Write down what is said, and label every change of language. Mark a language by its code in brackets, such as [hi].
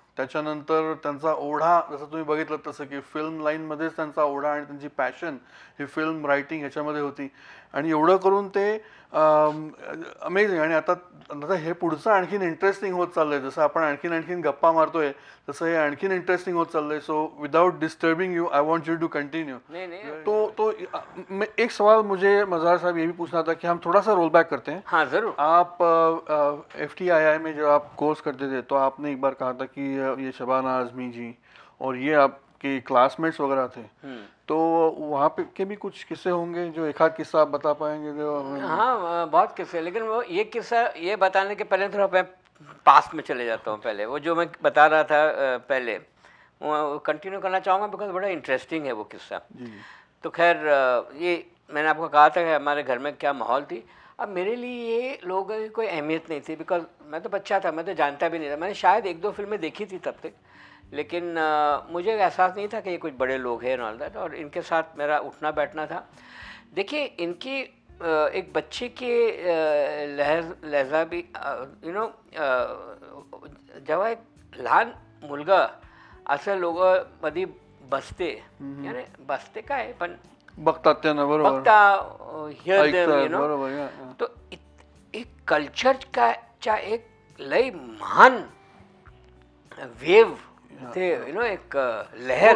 [mr] त्याच्यानंतर त्यांचा ओढा जसं तुम्ही बघितलं तसं की फिल्म लाईनमध्येच त्यांचा ओढा आणि त्यांची पॅशन ही फिल्म रायटिंग ह्याच्यामध्ये होती आणि एवढं करून ते अमेझिंग. आणि आता आता हे पुढचं आणखीन इंटरेस्टिंग होत चाललंय. जसं आपण आणखीन गप्पा मारतोय तसं हे आणखीन इंटरेस्टिंग होत चाललंय. [en] So without disturbing you I want you to continue. [hi] नहीं नहीं तो एक सवाल मुझे मज़ार साहब ये भी पूछना था कि हम थोड़ा सा रोल बैक करते हैं. हाँ जरूर आप FTII में जब आप कोर्स करते थे तो आपने एक बार कहा था कि ये शबाना आज़मी जी और ये आपके क्लासमेट्स वगैरह थे. तो वहाँ पे के भी कुछ किस्से होंगे जो एक आध किस्सा आप बता पाएंगे जो हाँ बहुत किस्से लेकिन वो ये किस्सा ये बताने के पहले थोड़ा मैं पास्ट में चले जाता हूँ. पहले वो जो मैं बता रहा था पहले वो कंटिन्यू करना चाहूँगा बिकॉज बड़ा इंटरेस्टिंग है वो किस्सा. जी. तो खैर ये मैंने आपको कहा था कि हमारे घर में क्या माहौल थी. अब मेरे लिए ये लोगों की कोई अहमियत नहीं थी बिकॉज मैं तो बच्चा था मैं तो जानता भी नहीं था. मैंने शायद 1-2 फिल्में देखी थी तब तक लेकिन मुझे एहसास नहीं था कि ये कुछ बड़े लोग हैं ऑल दैट और इनके साथ मेरा उठना बैठना था. देखिए इनकी एक बच्चे के लहजा भी [en] you know [mr] जेव्हा एक लहान मुलगा असं लोकांमध्ये बसते यानी बसते काय पण बघतात त्यांना बरोबर [en] बघता hear them [mr] ऐकतात [en] you know [mr] बरोबर. या. तो एक कल्चरचा एक लय महान वेव थे [en] you know [mr] एक लहर